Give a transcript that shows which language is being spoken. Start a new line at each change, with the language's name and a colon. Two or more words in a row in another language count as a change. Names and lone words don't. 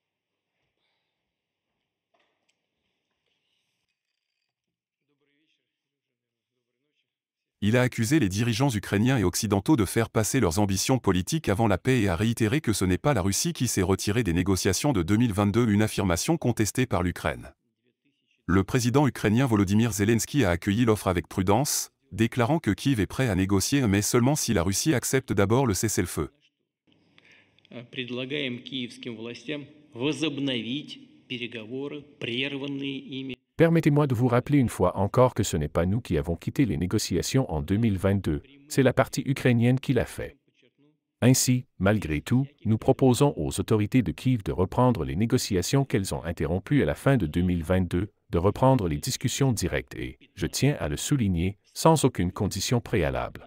French: Il a accusé les dirigeants ukrainiens et occidentaux de faire passer leurs ambitions politiques avant la paix et a réitéré que ce n'est pas la Russie qui s'est retirée des négociations de 2022, une affirmation contestée par l'Ukraine. Le président ukrainien Volodymyr Zelensky a accueilli l'offre avec prudence, déclarant que Kiev est prêt à négocier mais seulement si la Russie accepte d'abord le cessez-le-feu.
Russian: Предлагаем киевским властям возобновить переговоры, прерванные ими.
French: Permettez-moi de vous rappeler une fois encore que ce n'est pas nous qui avons quitté les négociations en 2022, c'est la partie ukrainienne qui l'a fait. Ainsi, malgré tout, nous proposons aux autorités de Kiev de reprendre les négociations qu'elles ont interrompues à la fin de 2022, de reprendre les discussions directes et, je tiens à le souligner, sans aucune condition préalable.